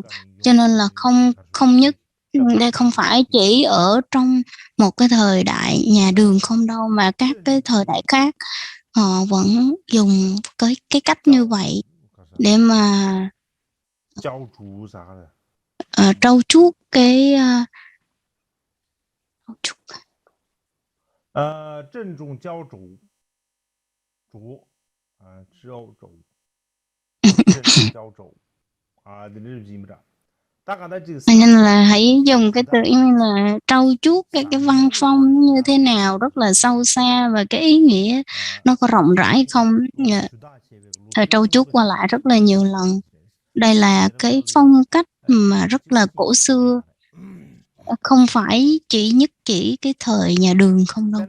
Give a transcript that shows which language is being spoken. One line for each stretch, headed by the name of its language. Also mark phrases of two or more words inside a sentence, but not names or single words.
Vietnamese: Cho nên là không nhất, đây không phải chỉ ở trong một cái thời đại nhà Đường không đâu, mà các cái thời đại khác họ vẫn dùng cái cách như vậy để mà trau chuốt cái 郑重教主教主 nên là hãy dùng cái từ như là trau chuốt cái văn phong như thế nào rất là sâu xa, và cái ý nghĩa nó có rộng rãi không. Thời trau chuốt qua lại rất là nhiều lần. Đây là cái phong cách mà rất là cổ xưa, không phải chỉ cái thời nhà Đường không đâu.